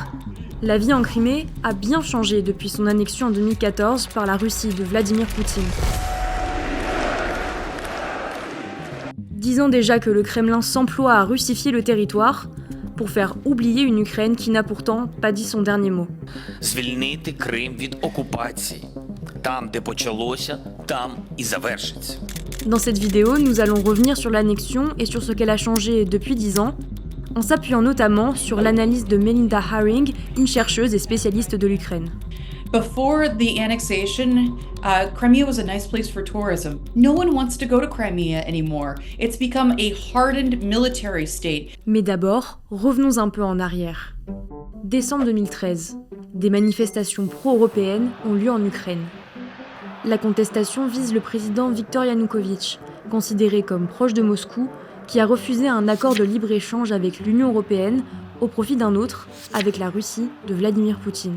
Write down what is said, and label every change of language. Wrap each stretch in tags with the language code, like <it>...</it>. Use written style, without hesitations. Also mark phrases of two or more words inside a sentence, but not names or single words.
<fr>La vie en Crimée a bien changé depuis son annexion en 2014 par la Russie de Vladimir Poutine. 10 ans déjà que le Kremlin s'emploie à russifier le territoire pour faire oublier une Ukraine qui n'a pourtant pas dit son dernier mot.</fr> <uk>Звільнити Крим від окупації. Там, де почалося, там і завершиться.</uk> <fr>Dans cette vidéo, nous allons revenir sur l'annexion et sur ce qu'elle a changé depuis 10 ans, en s'appuyant notamment sur l'analyse de Melinda Haring, une chercheuse et spécialiste de l'Ukraine.</fr> <en>Before the annexation, Crimea was a nice place for tourism. No one wants to go to Crimea anymore. It's become a hardened military state.</en> <fr>Mais d'abord, revenons un peu en arrière. Décembre 2013, des manifestations pro-européennes ont lieu en Ukraine. La contestation vise le président Viktor Yanukovych, considéré comme proche de Moscou, qui a refusé un accord de libre-échange avec l'Union européenne au profit d'un autre, avec la Russie de Vladimir Poutine.</fr>